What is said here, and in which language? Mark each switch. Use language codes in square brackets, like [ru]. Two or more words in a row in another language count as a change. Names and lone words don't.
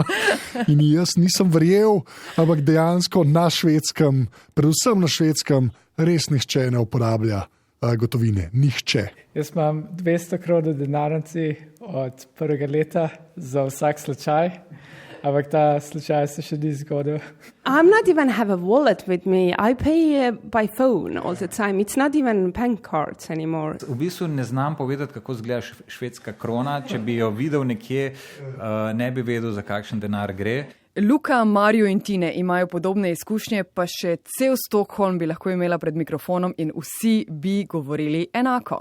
[sl] In jaz nisem verjel, ampak dejansko na Švedskem, predvsem na Švedskem, res nihče ne uporablja gotovine. Nihče. Jaz imam 200 kronov v denarnici od prvega leta za vsak slučaj, ampak ta slučaj se še ni zgodil. [en] I'm not even have a wallet with me. I pay by phone all the time. It's not even bank cards anymore. [sl] V bistvu ne znam povedati, kako izgleda švedska krona. Če bi jo videl nekje, ne bi vedel, za kakšen denar gre. Luka, Mario in Tine imajo podobne izkušnje, pa še cel Stockholm bi lahko imela pred mikrofonom in vsi bi govorili enako.